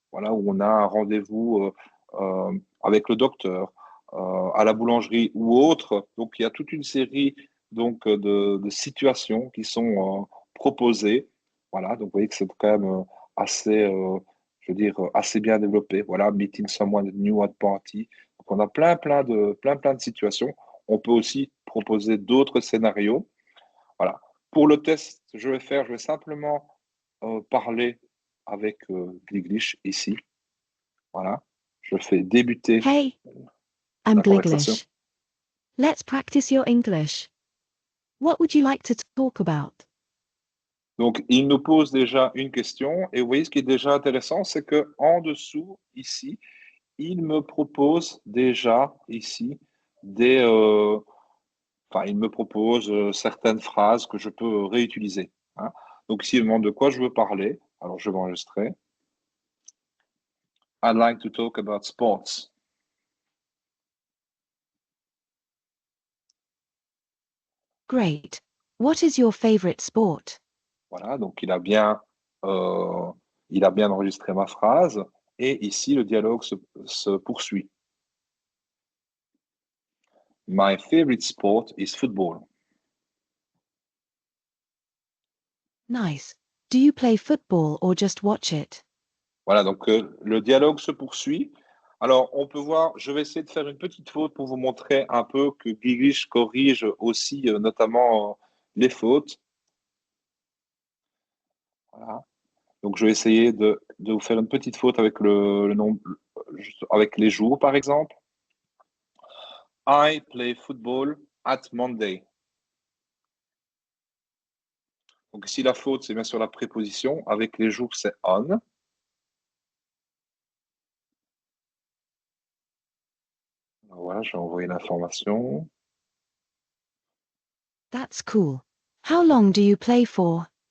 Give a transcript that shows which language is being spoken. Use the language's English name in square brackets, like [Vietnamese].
[French] Voilà, où on a un rendez-vous avec le docteur, à la boulangerie ou autre. Donc, il y a toute une série donc, de situations qui sont proposées. Voilà, donc vous voyez que c'est quand même assez, je veux dire, assez bien développé. Voilà, [English] meeting someone new at party. [French] Donc on a plein de situations. On peut aussi proposer d'autres scénarios. Voilà. Pour le test, je vais simplement parler avec Gliglish ici. Voilà. Je fais débuter [English] Hey, I'm [French] la conversation. [English] Gliglish. Let's practice your English. What would you like to talk about? [French] Donc, il nous pose déjà une question. Et vous voyez, ce qui est déjà intéressant, c'est que en dessous, ici, il me propose déjà ici des, il me propose certaines phrases que je peux réutiliser, hein. Donc, s'il me demande de quoi je veux parler, alors je vais enregistrer. [English] I'd like to talk about sports. Great. What is your favorite sport? [French] Voilà, donc euh, il a bien enregistré ma phrase. Et ici, le dialogue se poursuit. [English] My favorite sport is football. Nice. Do you play football or just watch it? [French] Voilà, donc le dialogue se poursuit. Alors, on peut voir, je vais essayer de faire une petite faute pour vous montrer un peu que Gliglish corrige aussi notamment les fautes. Voilà. Donc, je vais essayer de vous faire une petite faute avec le nom, avec les jours, par exemple. [English] I play football at Monday. [French] Donc, ici, la faute, c'est bien sûr la préposition. Avec les jours, c'est on. Voilà, je vais envoyer l'information. [English] That's cool. How long do you play for?